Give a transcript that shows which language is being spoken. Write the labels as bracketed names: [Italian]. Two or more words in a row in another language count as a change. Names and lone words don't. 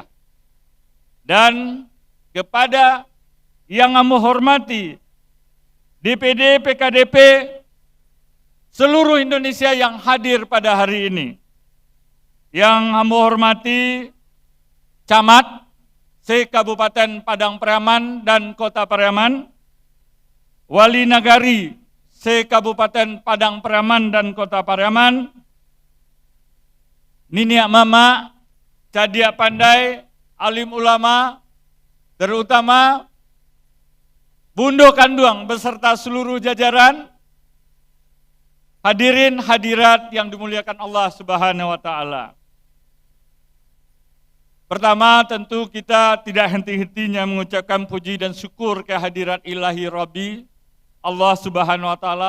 [Indonesian] Dan kepada yang kami hormati, DPD PKDP seluruh Indonesia yang hadir pada hari ini. Yang kami hormati Camat se-Kabupaten Padang Pariaman dan Kota Pariaman, Wali Nagari se-Kabupaten Padang Pariaman dan Kota Pariaman, Niniak Mama, Cadia Pandai, alim ulama, terutama Bundo Kanduang beserta seluruh jajaran, Hadirin hadirat yang dimuliakan Allah [Arabic] Subhanahu wa taala. [Indonesian] Pertama, tentu kita tidak henti-hentinya mengucapkan puji dan syukur kehadirat [Arabic] Ilahi Rabbi Allah Subhanahu wa taala.